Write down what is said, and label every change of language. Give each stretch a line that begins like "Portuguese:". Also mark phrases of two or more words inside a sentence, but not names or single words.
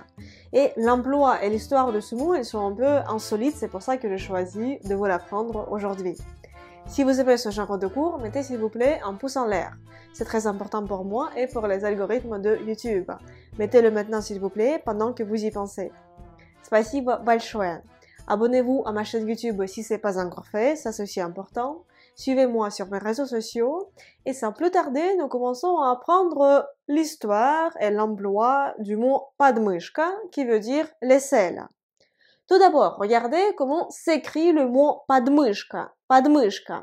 French: Et l'emploi et l'histoire de ce mot, ils sont un peu insolites, c'est pour ça que j'ai choisi de vous l'apprendre aujourd'hui. Si vous aimez ce genre de cours, mettez s'il vous plaît un pouce en l'air. C'est très important pour moi et pour les algorithmes de YouTube. Mettez-le maintenant s'il vous plaît pendant que vous y pensez.
Russian: Спасибо большое.
French: Abonnez-vous à ma chaîne YouTube si ce n'est pas encore fait, ça c'est aussi important. Suivez-moi sur mes réseaux sociaux. Et sans plus tarder, nous commençons à apprendre l'histoire et l'emploi du mot подмышка qui veut dire l'aisselle. Tout d'abord, regardez comment s'écrit le mot подмышка. Подмышка.